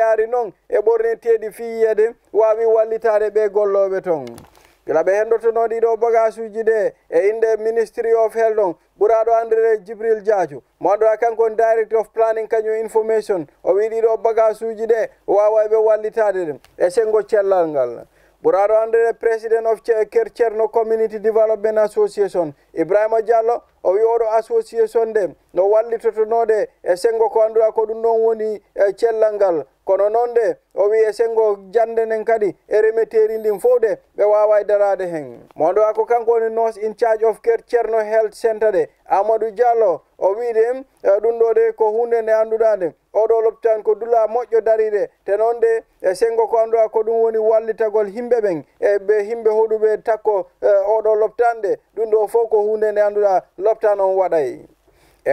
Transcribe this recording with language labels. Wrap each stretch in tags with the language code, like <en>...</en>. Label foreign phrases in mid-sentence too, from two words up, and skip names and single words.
<ff>yaari noon e ɓorneteɗi fi yiyede wawi wallitade ɓe golloɓe toon gila ɓe hendotono ɗiɗo bagage uji ɗe e inde Ministry of Health ɗon ɓuraɗo andirede Jibril Diadio mo annduɗa kanko on</ff> <en>Director of Planning</en> <ff>kañum information o wi ɗiɗo bagage uji ɗe wawa ɓe wallitade ɗum e sengo cellal ngal ɓuraɗo andirede</ff> <en>President of Kercherno Community Development Association</en> <ff>Ibrahima Diallo o wi oɗo association de no wallitotonode e sengo ko annduɗa ko ɗum ɗon woni cellal ngal kono noon de o wi e sengo jande nden kadi e remeteri ndin fof de ɓe wawa darade hen mo annduɗa ko kanko woni nurse</ff> <en>in charge of Kercherno Health Centre</en> <ff>de Amadou Diallo o wi de ɗum ɗo de ko hunde nde annduɗa nde oɗo lopitan ko dula moƴƴo daride te noon de e sengo ko annduɗa ko ɗum woni wallitagol himɓe ɓen e ɓe himɓe hoɗuɓe takko oɗo lopitan de ɗum ɗo fof ko hunde nde annduɗa lopitan on waɗay e</ff>